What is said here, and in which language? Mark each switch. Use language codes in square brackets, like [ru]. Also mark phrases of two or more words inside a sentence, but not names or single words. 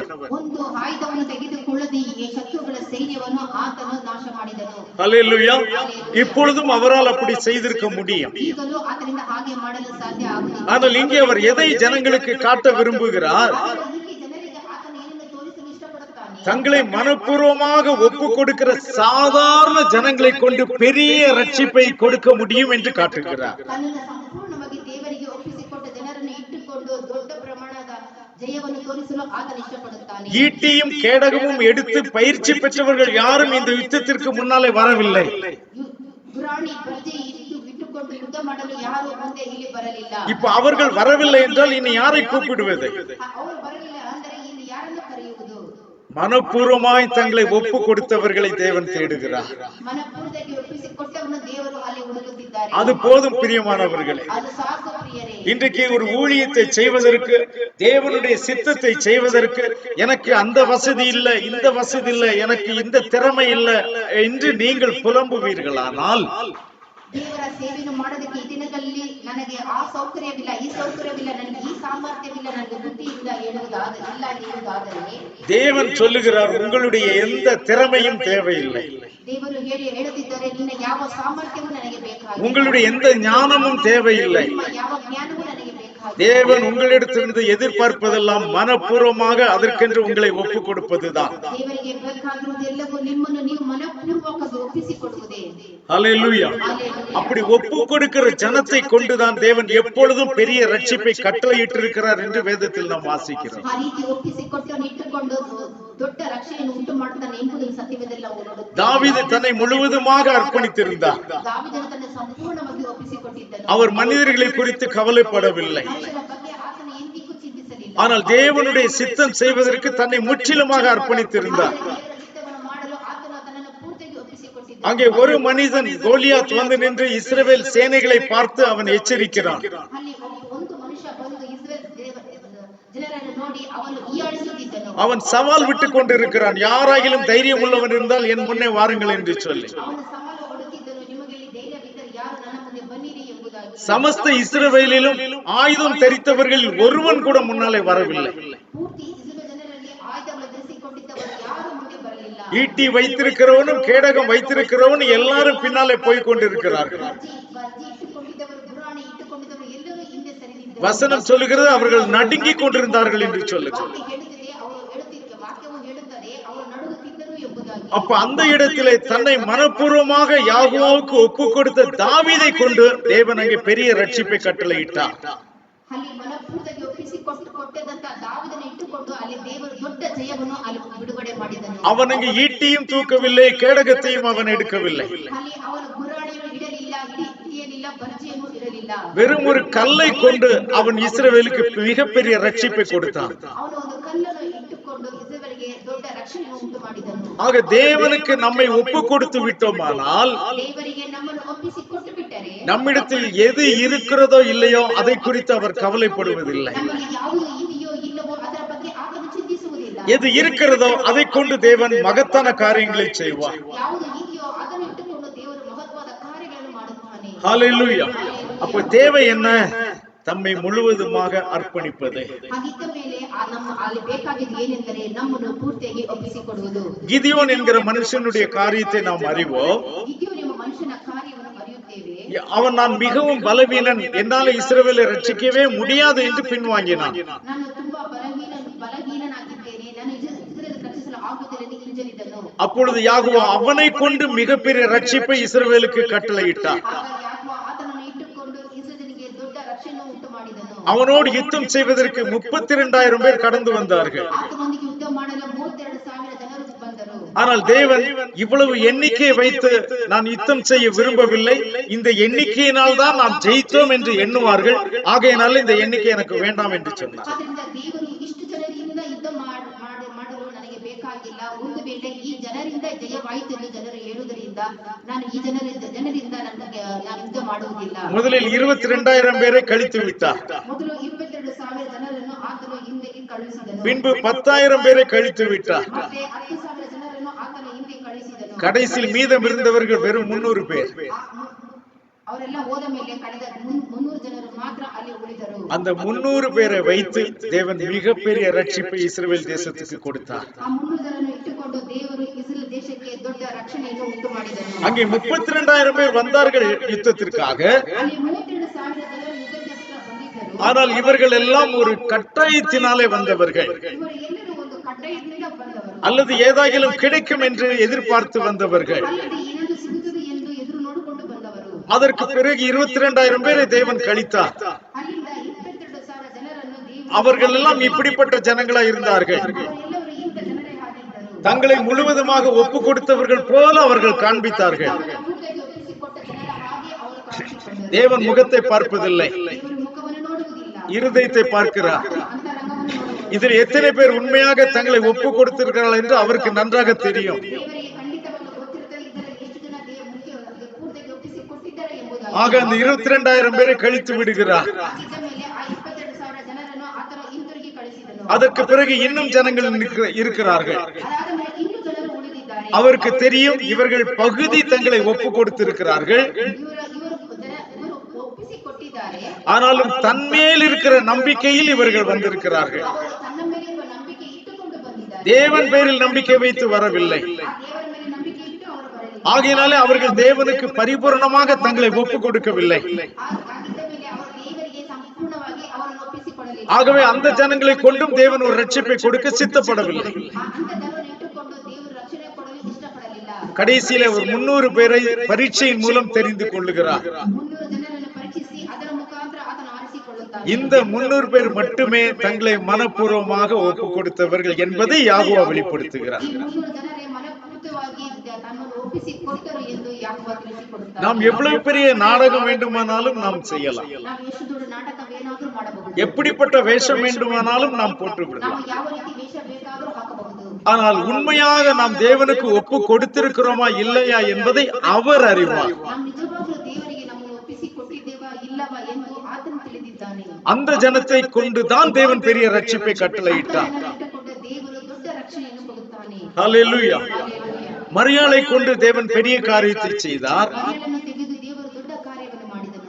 [kn] ಒಂದು ಆಯುಧವನ್ನು ತೆಗೆದುಕೊಳ್ಳದೆಯೇ ಶತ್ರುಗಳ ಸೈನ್ಯವನ್ನು ಆತನು ನಾಶ ಮಾಡಿದನು. [ta] அல்லேலூயா. இப்பொழுதும் அவரால் அப்படி செய்திருக்க முடியும். [kn] ಈಗಲೂ ಆತನಿಂದ ಹಾಗೆ ಮಾಡಲು ಸಾಧ್ಯ ಆಗುವುದಿಲ್ಲ. [ta] ஆனால் இங்கே அவர் எதை ஜனங்களுக்கு காட்ட விரும்புகிறார்? [kn] ಇಲ್ಲಿ ಜನರಿಗೆ ಆತನು ಏನನ್ನು ತೋರಿಸಲು ಇಷ್ಟಪಡುತ್ತಾನೆ? [ta] தங்களை மனப்பூர்வமாக ஒப்பு கொடுக்கிற சாதாரண ஜனங்களை கொண்டு பெரிய ரட்சிப்பை கொடுக்க முடியும் என்று காட்டுகிறார். [kn] ತನ್ನನ್ನು ಸಂಪೂರ್ಣವಾಗಿ ದೇವರಿಗೆ ಒಪ್ಪಿಸಿಕೊಟ್ಟ ಜನರನ್ನು ಇಟ್ಟುಕೊಂಡು ದೊಡ್ಡ ಪ್ರಮಾಣದ ஜெயವನ್ನು ತೋರಿಸಲು ಆತನು ಇಷ್ಟಪಡುತ್ತಾನೆ. [ta] ஈட்டியும் கேடகமும் எடுத்து பயிற்சி பெற்றவர்கள் யாரும் இந்த யுத்தத்திற்கு முன்னாலே வரவில்லை. [kn] ಗುರಾಣಿ ಬರ್ಜಿ ಇಟ್ಟುಕೊಂಡು ಯುದ್ಧ ಮಾಡಲು ಯಾರು ಮುಂದೆ ಇಲ್ಲಿ ಬರಲಿಲ್ಲ. [ta] இப்ப அவர்கள் வரவில்லை என்றால் இனி யாரை கூப்பிடுவது? [kn] ಅವರು ಬರಲಿಲ್ಲ ಅಂದರೆ ಇಲ್ಲಿ ಯಾರನ್ನು ಕರೆಯುವುದು? [ta] மனப்பூர்வமாய் தங்களை ஒப்பு கொடுத்தவர்களை தேவன் தேடுகிறார். [kn] ಮನಪೂರ್ವಕವಾಗಿ ಒಪ್ಪಿಸಿಕೊಟ್ಟವನು ದೇವರು ಅಲ್ಲಿ ಹುಡುಕುತ್ತಿದ್ದಾರೆ. [ta] அது போதும் பிரியமானவர்களே. [kn] ಅದು ಸಾಕು ಪ್ರಿಯರೇ. [ta] இன்றைக்கு ஒரு ஊழியத்தை செய்வதற்கு, தேவனுடைய சித்தத்தை செய்வதற்கு எனக்கு அந்த வசதி இல்லை, இந்த வசதி இல்லை, எனக்கு இந்த திறமை இல்லை என்று நீங்கள் புலம்புவீர்களானால், [kn] ದೇವರ ಸೇವೆಯನ್ನು ಮಾಡೋದಕ್ಕೆ ಈ ದಿನಗಳಲ್ಲಿ ನನಗೆ ಆ ಸೌಕರ್ಯವಿಲ್ಲ, ಈ ಸೌಕರ್ಯವಿಲ್ಲ, ನನಗೆ ಈ ಸಾಮರ್ಥ್ಯವಿಲ್ಲ, ನನಗೆ ಬುದ್ಧಿ ಇಲ್ಲ ಹೇಳುವುದಾದರೆ [ta] தேவன் சொல்லுகிறார், உங்களுடைய எந்த திறமையும் தேவையில்லை, [kn] ದೇವರು ಹೇಳುತ್ತಿದ್ದಾರೆ, ನಿನ್ನ ಯಾವ ಸಾಮರ್ಥ್ಯವೂ ನನಗೆ ಬೇಕಾಗಿಲ್ಲ, [ta] உங்களுடைய எந்த ஞானமும் தேவையில்லை. [kn] ನಿಮ್ಮ ಯಾವ ಜ್ಞಾನವೂ ನನಗೆ ಬೇಕಾಗಿಲ್ಲ. [ta] தேவன் உங்களிடத்திலிருந்து எதிர்பார்ப்பதெல்லாம் மனப்பூர்வமாக அதற்கென்று உங்களை ஒப்பு கொடுப்பதுதான். [kn] ದೇವರಿಗೆ ಬೇಕಾಗಿರುವುದೆಲ್ಲವೂ ನಿಮ್ಮನ್ನು ನೀವು ಮನಪೂರ್ವಕವಾಗಿ ಒಪ್ಪಿಸಿಕೊಡುವುದೇ. [ta] ஹல்லேலூயா. அப்படி ஒப்பு கொடுக்கிற ஜனத்தை கொண்டுதான் தேவன் எப்பொழுதும் பெரிய ரட்சிப்பை கட்டளையிட்டிருக்கிறார் என்று வேதத்தில் நாம் வாசிக்கிறோம். [kn] ಆ ರೀತಿ ಒಪ್ಪಿಸಿಕೊಟ್ಟು ಇಟ್ಟುಕೊಂಡು ದೊಡ್ಡ ರಕ್ಷಣೆಯನ್ನು ಉಂಟು ಮಾಡುತ್ತಾನೆ ಎಂಬುದನ್ನು ಸತ್ಯವೇದದಲ್ಲಿ ನಾವು ನೋಡುತ್ತೇವೆ. [ta] தாவீது தன்னை முழுவதுமாக அர்ப்பணித்திருந்தார். [kn] ದಾವೀದನು ತನ್ನ ಸಂಪೂರ್ಣವಾಗಿ ಒಪ್ಪಿಸಿಕೊಟ್ಟಿದ್ದನು. [ta] அவர் மனிதர்களை குறித்து கவலைப்படவில்லை. [kn] ಮನುಷ್ಯರ ಬಗ್ಗೆ ಆತನು ಎಂದಿಗೂ ಚಿಂತಿಸಲಿಲ್ಲ. [ta] ஆனால் தேவனுடைய சித்தம் செய்வதற்கு தன்னை முற்றிலுமாக அர்ப்பணித்திருந்தார். [kn] ದೇವರ ಚಿತ್ತವನ್ನು ಮಾಡಲು ಆತನು ತನ್ನನ್ನು ಪೂರ್ತಿಯಾಗಿ ಒಪ್ಪಿಸಿಕೊಟ್ಟಿದ್ದನು. [ta] அங்கே ஒரு மனிதன் கோலியாத் வந்து நின்று இஸ்ரவேல் சேனைகளை பார்த்து அவன் எச்சரிக்கிறான். [kn] ಅಲ್ಲಿ ಒಂದು ಮನುಷ್ಯ ಬಂದು ಇಸ್ರಾಯೇಲ್ ಜನರನ್ನು ನೋಡಿ ಅವನು ಹೀಯಾಳಿಸುತ್ತಿದ್ದನು. [ta] அவன் சவால் விட்டுக் கொண்டிருக்கிறான், யாராயிலும் தைரியம் உள்ளவன் இருந்தால் என் முன்னே வாருங்கள் என்று சொல்லி. [kn] ಅವನು ಸವಾಲು ಕೊಡುತ್ತಿದ್ದನು, ನಿಮಗೆ ಧೈರ್ಯವಿದ್ದರೆ ಯಾರು ನನ್ನ ಮುಂದೆ ಬನ್ನಿರಿ ಎಂಬುದಾಗಿ. [ta] சமஸ்த இஸ்ரவேலிலும் ஆயுதம் தரித்தவர்களில் ஒருவன் கூட முன்னாலே வரவில்லை. [kn] ಪೂರ್ತಿ ಇಸ್ರಾಯೇಲ್ ಜನರಲ್ಲಿ ಆಯುಧಗಳನ್ನು ಧರಿಸಿಕೊಂಡಿದ್ದವರು ಯಾರು ಮುಂದೆ ಬರಲಿಲ್ಲ. [ta] ஈட்டி வைத்திருக்கிறவனும் கேடகம் வைத்திருக்கிறவனும் எல்லாரும் பின்னாலே போய் கொண்டிருக்கிறார்கள். [kn] ಬರ್ಜಿ ಇಟ್ಟುಕೊಂಡಿದ್ದವರು, ಗುರಾಣಿ ಇಟ್ಟುಕೊಂಡಿದ್ದವರು ಎಲ್ಲರೂ ಹಿಂದೆ ಸರಿದಿದ್ದರು. [ta] வசனம் சொல்லுகிறது, அவர்கள் நடுங்கிக் கொண்டிருந்தார்கள் என்று சொல்லுகிறது. [kn] ವಾಕ್ಯವು ಹೇಳುತ್ತದೆ, ಅವರು ನಡುಗುತ್ತಿದ್ದರು ಎಂಬುದಾಗಿ. [ta] அப்ப அந்த இடத்திலே தன்னை மனப்பூர்வமாக யாகுவாவுக்கு ஒப்பு கொடுத்த தாவீதை கொண்டு தேவன் அங்கே பெரிய ரட்சிப்பை கட்டளையிட்டார். [kn] ಅಲ್ಲಿ ಮನಪೂರ್ವಕವಾಗಿ ಕೊಟ್ಟದಂತ ದಾವೀದನ ಇಟ್ಟುಕೊಂಡು ಅಲ್ಲಿ ದೇವರು ದೊಡ್ಡ ಜಯವನ್ನು ಅಲ್ಲಿ ಬಿಡುಗಡೆ ಮಾಡಿದನು. [ta] அவன் அங்கு ஈட்டியும் தூக்கவில்லை, கேடகத்தையும் அவன் எடுக்கவில்லை. [kn] ಅಲ್ಲಿ ಅವನ ಗುರಾಣಿಯನ್ನು ಇಡಲಿಲ್ಲ, ಹಿಡಿಯಲಿಲ್ಲ, ಬರ್ಜಿಯನ್ನು ಇಡಲಿಲ್ಲ. [ta] வெறும் ஒரு கல்லை கொண்டு அவன் இஸ்ரவேலுக்கு மிகப்பெரிய ரட்சிப்பை கொடுத்தான். [kn] ಅವನು ಒಂದು ಕಲ್ಲನ್ನು ಇಟ್ಟುಕೊಂಡು ಇಸ್ರಾಯೇಲಿಗೆ ದೊಡ್ಡ ರಕ್ಷಣೆಯನ್ನು ಉಂಟು ಮಾಡಿದನು. [ta] ஆக தேவனுக்கு நம்மை ஒப்பு கொடுத்து விட்டோமானால், [kn] ದೇವರಿಗೆ ನಮ್ಮನ್ನು ಒಪ್ಪಿಸಿ ಕೊಟ್ಟು ಬಿಟ್ಟರೆ, [ta] நம்மிடத்தில் எது இருக்கிறதோ இல்லையோ அதை குறித்து அவர் கவலைப்படுவதில்லை. [kn] ನಮಗೆ ಯಾವುದು ಇದೆಯೋ ಇಲ್ಲವೋ ಅದರ ಬಗ್ಗೆ ಆತನು ಚಿಂತಿಸುವುದಿಲ್ಲ. [ta] எது இருக்கிறதோ அதை கொண்டு தேவன் மகத்தான காரியங்களை செய்வார். [kn] ಯಾವುದು ಇದೆಯೋ ಅದನ್ನು ಇಟ್ಟುಕೊಂಡು ದೇವರು ಮಹತ್ವದ ಕಾರ್ಯಗಳನ್ನು ಮಾಡುತ್ತಾನೆ. [ta] ஹல்லேலூயா. அப்ப தேவை என்ன? தம்மை முழுவதுமாக அர்ப்பணிப்பது. [kn] ಹಾಗಿದ್ದ ಮೇಲೆ ನಮ್ಮ ಅಲ್ಲಿ ಬೇಕಾಗಿದ್ದು ಏನೆಂದರೆ ನಮ್ಮನ್ನು ಪೂರ್ತಿಯಾಗಿ ಒಪ್ಪಿಸಿಕೊಡುವುದು. [ta] கிதியோன் என்கிற மனுஷனுடைய காரியத்தை நாம் அறிவோம். [kn] ಗಿದ್ಯೋನ್ ಎಂಬ ಮನುಷ್ಯನ ಕಾರ್ಯವನ್ನು ಅರಿಯುತ್ತೇವೆ. [ta] அவன் நான் மிகவும் பலவீனன், என்னால் இஸ்ரவேலை ரட்சிக்கவே முடியாது என்று பின்வாங்கினான். [kn] ನಾನು ತುಂಬಾ ಬಲಹೀನನಾಗಿದ್ದೇನೆ, ನಾನು ಇಸ್ರಾಯೇಲ್ ರಕ್ಷಿಸಲು ಆಗುವುದಿಲ್ಲ ಎಂದು ಹಿಂಜರಿದನು. [ta] அப்பொழுது யாகுவா அவனை கொண்டு மிகப்பெரிய ரட்சிப்பை இஸ்ரவேலுக்கு கட்டளையிட்டார். [kn] ಆತನನ್ನು ಇಟ್ಟುಕೊಂಡು ಇಸ್ರಾಯೇಲಿಗೆ ದೊಡ್ಡ ರಕ್ಷಣೆಯನ್ನು ಉಂಟು ಮಾಡಿದನು. [ta] அவனோடு யுத்தம் செய்வதற்கு 32,000 பேர் கடந்து வந்தார்கள். [kn] ಆತನೊಂದಿಗೆ ಯುದ್ಧ ಮಾಡಲು 32,000 ಜನರು ಬಂದರು. [ta] ஆனால் தேவன் இவ்வளவு எண்ணிக்கையை வைத்து நான் யுத்தம் செய்ய விரும்பவில்லை, இந்த எண்ணிக்கையினால் தான் நாம் ஜெயித்தோம் என்று எண்ணுவார்கள், ஆகையினால் இந்த எண்ணிக்கை எனக்கு வேண்டாம் என்று சொன்னார். [kn] ಆದ್ದರಿಂದ ದೇವರು ಇಷ್ಟು ಜನರಿಂದ ಯುದ್ಧ ಮಾಡಲು ನನಗೆ ಬೇಕಾಗಿಲ್ಲ, ಒಂದು ವೇಳೆ ಈ ಜನರಿಂದ ಜಯವಾಯಿತು ಎಂದು ಜನರು ಹೇಳುವುದರಿಂದ ನಾನು ಈ ಜನರಿಂದ ನಾನು ಯುದ್ಧ ಮಾಡುವುದಿಲ್ಲ. [ta] முதலில் 22,000 பேரை கழித்து விட்டார். [kn] ಮೊದಲು 22,000 ಜನರನ್ನು ಆತನು ಹಿಂದೆಗೆ ಕಳುಹಿಸಿದನು. [ta] பின்பு 10,000 பேரை கழித்து விட்டார். [kn] ಮತ್ತೆ 10,000 ಜನರನ್ನು ಆತನು ಹಿಂದೆ ಕಳುಹಿಸಿದನು. [ta] கடைசியில் மீதம் இருந்தவர்கள் வெறும் 300 பேர். [kn] ಅವರೆಲ್ಲ ಹೋದ ಮೇಲೆ ಕಳೆದ 300 ಜನರು ಮಾತ್ರ ಅಲ್ಲಿ ಉಳಿದರು. [ta] அந்த 300 பேரை வைத்து தேவன் மிகப்பெரிய ரட்சிப்பை இஸ்ரவேல் தேசத்துக்கு கொடுத்தார். [kn] ಆ 300 ಜನರನ್ನು ಇಟ್ಟುಕೊಂಡು ದೇವರು ಇಸ್ರಾಯೇಲ್ ದೇಶಕ್ಕೆ ದೊಡ್ಡ ರಕ್ಷಣೆಯನ್ನು ಉಂಟು ಮಾಡಿದನು. [ta] அங்கே 32,000 பேர் வந்தார்கள் யுத்தத்திற்காக. [kn] ಅಲ್ಲಿ 32,000 ಜನರು ಯುದ್ಧಕ್ಕೆ ಬಂದಿದ್ದರು. [ta] ஆனால் இவர்கள் எல்லாம் ஒரு கட்டாயத்தினாலே வந்தவர்கள், [kn] ಇವರು ಎಲ್ಲರೂ ಒಂದು ಕಡ್ಡಾಯದಿಂದ ಬಂದವರು, [ta] அல்லது ஏதாகிலும் கிடைக்கும் என்று எதிர்பார்த்து வந்தவர்கள். [kn] ಅಲ್ಲದೆ ಏನಾದರೂ ಸಿಗುತ್ತದೆ ಎಂದು ಎದುರು ನೋಡಿಕೊಂಡು ಬಂದವರು. [ta] அதற்கு பிறகு 22,000 பேரை தேவன் கழித்தார். [kn] ಅಲ್ಲಿಂದ 22,000 ಜನರನ್ನು ದೇವರು, [ta] அவர்கள் எல்லாம் இப்படிப்பட்ட ஜனங்களா இருந்தார்கள். [kn] ಅವರೆಲ್ಲರೂ ಇಂಥ ಜನರೇ ಆಗಿದ್ದರು. [ta] தங்களை முழுவதுமாக ஒப்பு கொடுத்தவர்கள் போல அவர்கள் காண்பித்தார்கள். [kn] ಅವರನ್ನು ಪೂರ್ತಿಯಾಗಿ ಒಪ್ಪಿಸಿಕೊಟ್ಟ ಜನರ ಹಾಗೆ ಅವರು ಕಾಣಿಸಿಕೊಂಡರು. [ta] தேவன் முகத்தை பார்ப்பதில்லை, [kn] ದೇವರು ಮುಖವನ್ನು ನೋಡುವುದಿಲ್ಲ, [ta] இருதயத்தை பார்க்கிறார். [kn] ಅಂತರಂಗವನ್ನು ನೋಡುವರು. [ta] இதில் எத்தனை பேர் உண்மையாக தங்களை ஒப்பு கொடுத்திருக்கிறார்கள் என்று அவருக்கு நன்றாக தெரியும். [kn] ದೇವರಿಗೆ ಖಂಡಿತವಾಗಿ ಗೊತ್ತಿರುತ್ತದೆ ಇದರಲ್ಲಿ ಎಷ್ಟು ಜನ ಪೂರ್ತಿಯಾಗಿ ಒಪ್ಪಿಸಿಕೊಟ್ಟಿದ್ದಾರೆ ಎಂಬುದಾಗಿ. [ta] ஆக அந்த 22,000 பேரை கழித்து விடுகிறார். [kn] ಆಗಿದ್ದ ಮೇಲೆ ಆ 22,000 ಜನರನ್ನು ಆತನು ಹಿಂತಿರುಗಿ ಕಳಿಸಿದನು. [ta] அதற்கு பிறகு இன்னும் ஜனங்கள் இருக்கிறார்கள். [kn] ಅದಾದ ಮೇಲೆ ಇನ್ನೂ ಜನರು ಉಳಿದಿದ್ದಾರೆ. [ta] அவருக்கு தெரியும் இவர்கள் பகுதி தங்களை ஒப்பு கொடுத்திருக்கிறார்கள், [kn] ಇವರು ಒಪ್ಪಿಸಿಕೊಟ್ಟಿದ್ದಾರೆ. [ta] ஆனாலும் தன்மேல் இருக்கிற நம்பிக்கையில் இவர்கள் வந்திருக்கிறார்கள். [kn] ಅವರು ತನ್ನ ಮೇಲೆ ಇರುವ ನಂಬಿಕೆ ಇಟ್ಟುಕೊಂಡು ಬಂದಿದ್ದಾರೆ. [ta] தேவன் பேரில் நம்பிக்கை வைத்து வரவில்லை. [kn] ಆ ದೇವರ ಮೇಲೆ ನಂಬಿಕೆ ಇಟ್ಟು ಅವರು ಬರಲಿಲ್ಲ. [ta] ஆகையினாலே அவர்கள் தேவனுக்கு பரிபூரணமாக தங்களை ஒப்பு கொடுக்கவில்லை. [kn] ಆಗಿದ್ದ ಮೇಲೆ ಅವರು ದೇವರಿಗೆ ಸಂಪೂರ್ಣವಾಗಿ ಅವರನ್ನು ಒಪ್ಪಿಸಿಕೊಳ್ಳಲಿಲ್ಲ. [ta] ஆகவே அந்த ஜனங்களை கொண்டும் தேவன் ஒரு ரட்சிப்பை கொடுக்க சித்தப்படவில்லை. [kn] ಅಂತ ಜನರನ್ನು ಇಟ್ಟುಕೊಂಡು ದೇವರು ರಕ್ಷಣೆ ಕೊಡಲು ಇಷ್ಟಪಡಲಿಲ್ಲ. [ta] கடைசியில ஒரு 300 பேரை பரீட்சையின் மூலம் தெரிந்து கொள்ளுகிறார். [kn] 300 ಜನರನ್ನು ಪರೀಕ್ಷಿಸಿ ಅದರ ಮುಖಾಂತರ ಆತನು ಆರಿಸಿಕೊಳ್ಳುತ್ತಾನೆ. [ta] இந்த 300 பேர் மட்டுமே தங்களை மனப்பூர்வமாக ஒப்பு கொடுத்தவர்கள் என்பதை யாகோவா வெளிப்படுத்துகிறார். [kn] ಈ 300 ಜನರೇ ಮನಪೂರ್ವಕವಾಗಿ ತಮ್ಮನ್ನು ಒಪ್ಪಿಸಿಕೊಟ್ಟರು ಎಂದು ಯಾಕೋಬ ತಿಳಿಸಿಕೊಡುತ್ತಾನೆ. [ta] நாம் எவ்வளவு பெரிய நாடகம் வேண்டுமானாலும் நாம் செய்யலாம், [kn] ನಾವು ಎಷ್ಟು ದೊಡ್ಡ ನಾಟಕವೇನಾದರೂ ಮಾಡಬಹುದು, [ta] எப்படிப்பட்ட வேஷம் வேண்டுமானாலும் நாம் போட்டு [kn] ನಾವು [ta] விடலாம். [kn] ಯಾವ ರೀತಿ ವೇಷ ಬೇಕಾದರೂ ಹಾಕಬಹುದು. [ta] ஆனால் உண்மையாக நாம் தேவனுக்கு ஒப்பு கொடுத்திருக்கிறோமா இல்லையா என்பதை அவர் அறிவார். [kn] ನಾವು ನಿಜವಾಗಲೂ ದೇವರಿಗೆ ನಮ್ಮನ್ನು ಒಪ್ಪಿಸಿಕೊಟ್ಟಿದ್ದೇವಾ ಇಲ್ಲವಾ ಎಂದು ಆತನು ತಿಳಿದಿದ್ದಾನೆ. [ta] அந்த ஜனத்தை கொண்டுதான் தேவன் பெரிய ரட்சிப்பை கட்டளையிட்டார். [kn] ಇಟ್ಟುಕೊಂಡ ದೇವರು ದೊಡ್ಡ ರಕ್ಷಣೆಯನ್ನು ಕೊಡುತ್ತಾನೆ. [ta] ஹல்லேலூயா. [kn] ಹಲ್ಲೆಲೂಯಾ. [ta] மரியாளை கொண்டு தேவன் பெரிய காரியத்தை செய்தார். [kn] ಮರಿಯಳನ್ನು ತೆಗೆದು ದೇವರು ದೊಡ್ಡ ಕಾರ್ಯವನ್ನು ಮಾಡಿದನು.